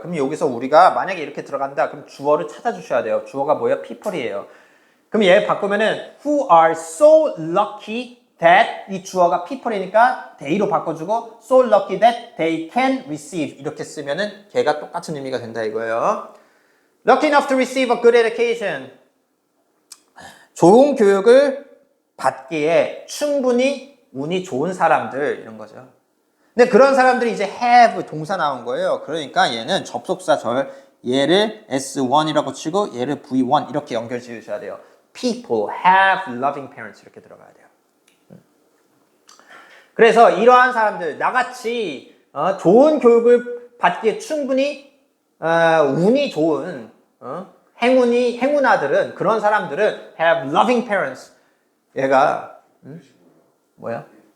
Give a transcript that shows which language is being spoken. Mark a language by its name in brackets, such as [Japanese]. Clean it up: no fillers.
[Korean] 그럼 여기서 우리가 만약에 이렇게 들어간다. 그럼 주어를 찾아주셔야 돼요. 주어가 뭐예요? people이에요. 그럼 얘 바꾸면은 [English] who are so lucky that [Korean] 이 주어가 people이니까 they로 바꿔주고 [English] so lucky that they can receive [Korean] 이렇게 쓰면은 걔가 똑같은 의미가 된다 이거예요. [English] Lucky enough to receive a good education. [Korean] 좋은 교육을 받기에 충분히 운이 좋은 사람들 이런 거죠. 근데 그런 사람들이 이제 have 동사 나온 거예요. 그러니까 얘는 접속사 절 얘를 S1이라고 치고 얘를 V1 이렇게 연결 지으셔야 돼요. [English] People have loving parents [Korean] 이렇게 들어가야 돼요. 그래서 이러한 사람들 나같이 좋은 교육을 받기에 충분히 운이 좋은 행운아들은 그런 사람들은 [English] have loving parents. [Korean] 얘가 뭐야?